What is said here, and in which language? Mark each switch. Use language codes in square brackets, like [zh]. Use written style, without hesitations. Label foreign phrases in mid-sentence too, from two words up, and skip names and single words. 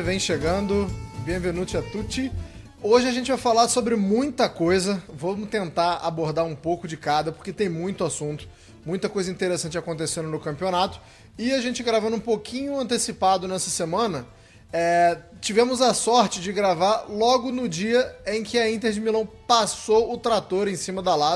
[pt] Vem chegando, [it] benvenuti a tutti. [pt] Hoje a gente vai falar sobre muita coisa, vamos tentar abordar um pouco de cada, porque tem muito assunto, muita coisa interessante acontecendo no campeonato. E a gente gravando um pouquinho antecipado nessa semana, tivemos a sorte de gravar logo no dia em que a Inter de Milão passou o trator em cima da Lazio.